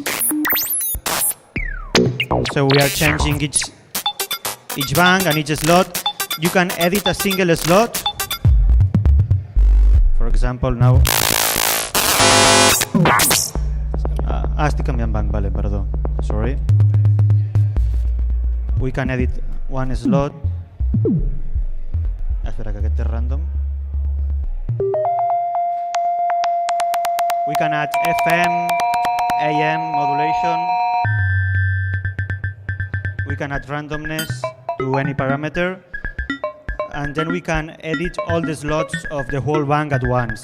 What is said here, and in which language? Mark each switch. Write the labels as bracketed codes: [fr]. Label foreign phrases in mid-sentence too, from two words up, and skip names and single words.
[en] So we are changing each bank and each slot. You can edit a single slot. For example, now. [es] Estoy cambiando bank, vale, perdón. [en] Sorry. We can edit one slot. [ca] Espera que aquest és random. [en] We can add FM, AM, modulation. We can add randomness to any parameter. And then we can edit all the slots of the whole bank at once.